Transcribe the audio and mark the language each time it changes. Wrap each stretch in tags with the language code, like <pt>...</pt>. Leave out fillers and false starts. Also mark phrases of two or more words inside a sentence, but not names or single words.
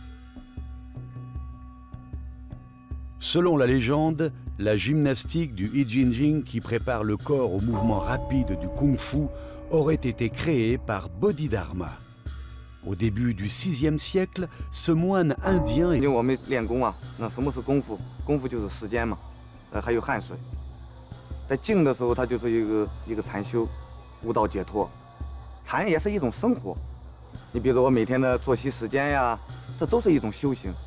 <fr>Selon la légende, la gymnastique du I Ching Ching qui prépare le corps au mouvement rapide du Kung Fu aurait été créée par Bodhidharma. Au début du VIe siècle, ce moine indien</fr> <zh>因为我们练功啊，那什么是功夫？功夫就是时间嘛，还有汗水。在静的时候，它就是一个禅修，悟道解脱。禅也是一种生活。你比如说我每天的作息时间呀，这都是一种修行。</zh>